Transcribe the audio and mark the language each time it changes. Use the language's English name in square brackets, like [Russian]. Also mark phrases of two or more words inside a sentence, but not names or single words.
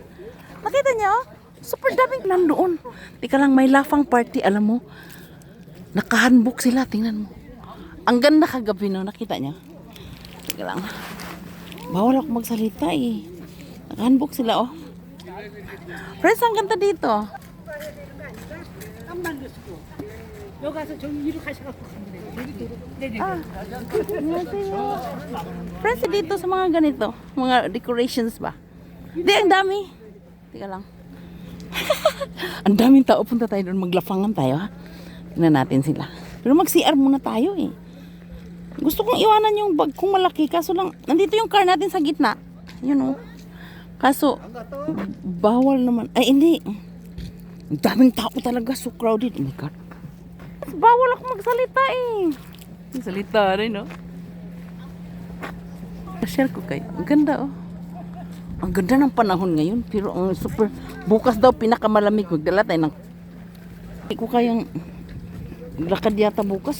[Filipino] Nakita niyo? Super daming nandoon. Tika lang, may lafang party, alam mo. Nakahanbok sila, tingnan mo. Ang ganda kagabi no, nakita niya. Tika lang. Bawal ako magsalita eh. Nakahanbok sila oh. Friends, ang ganda dito. [Korean] 여기 가서 저기 위로 가셔갖고 가면 돼요. 여기 내리고. [Filipino] Anyway. Friends, dito sa mga ganito, mga decorations ba? Hindi, ang dami. Tika lang. Ang daming tao. Punta tayo doon, maglafangan tayo ha. Tingnan natin sila. Pero mag-CR muna tayo eh. Gusto kong iwanan yung bag kong malaki. Kaso lang, nandito yung car natin sa gitna. Yun oh. Kaso, bawal naman. Ay, hindi. Ang daming tao talaga. [English] So crowded. Oh my God. [Filipino] Bawal ako magsalita eh. Salita rin no. Share ko kayo. Ang ganda oh. Ang ganda ng panahon ngayon. Pero ang super. Bukas daw pinakamalamig. Magdala tayo ng. Hindi ko kayang lakad yata bukas.